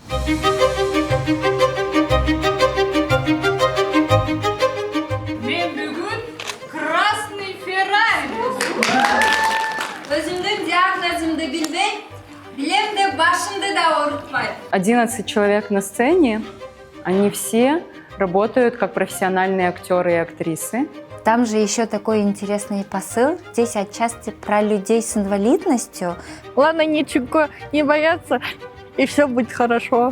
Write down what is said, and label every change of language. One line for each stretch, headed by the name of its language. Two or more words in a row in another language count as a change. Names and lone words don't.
Kazakh: Мен бүгін красный Феррари. Өзімдің диагнозымды білмей, білем де башымды да ауыртпай.
Russian: 11 человек на сцене, они все работают как профессиональные актеры и актрисы. Там же еще такой интересный посыл. Здесь отчасти про людей с инвалидностью. Главное ничего не бояться, и все будет хорошо.